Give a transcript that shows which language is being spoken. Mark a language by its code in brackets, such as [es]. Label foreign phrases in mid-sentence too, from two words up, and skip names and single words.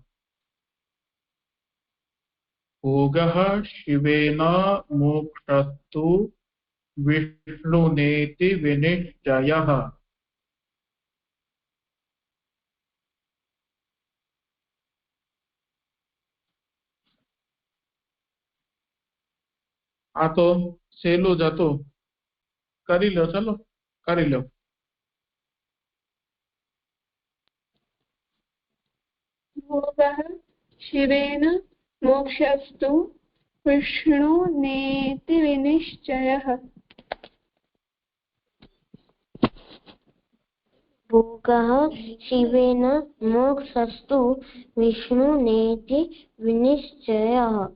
[sa] ભોગઃ શિવેન મોક્ષસ્તુ વિષ્ણુનેતિ વિનિશ્ચયઃ. [gu] આ તો સહેલું જ હતું, કરી લો, ચલો કરી લો. [sa] भोगः शिवेन मोक्षस्तु विष्णुनेति विनिश्चयः। भोगः शिवेन मोक्षस्तु विष्णुनेति विनिश्चयः।